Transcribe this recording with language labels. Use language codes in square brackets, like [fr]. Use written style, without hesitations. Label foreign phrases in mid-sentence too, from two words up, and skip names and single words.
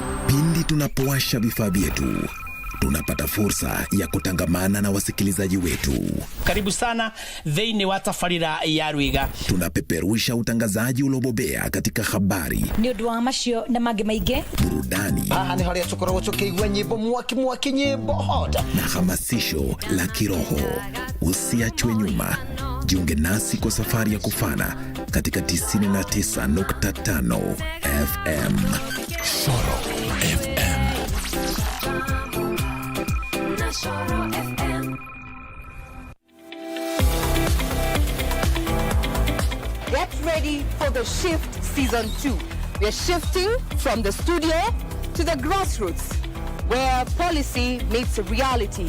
[sw] Pindi tunapowasha vifaa vyetu, tunapata fursa ya kutangamana na wasikilizaji wetu. Karibu sana [ki] thĩinĩ wa tabarĩra ya Rwiga. [sw] Tunapeperusha utangazaji uliobobea katika habari, [ki] nĩ ũndũ wa macio na mangĩ maingĩ, [sw] burudani, [ki] ni hali ya tukoragwo tukĩigua nyĩmbo mwaki nyĩmbo hot, [sw] na hamasisho la kiroho. Usiachwe nyuma. Jiunge nasi kwa safari ya kufana katika 99.5 FM. Shoro FM. [en] Get ready for the Shift Season 2. We are shifting from the studio to the grassroots, where policy meets reality.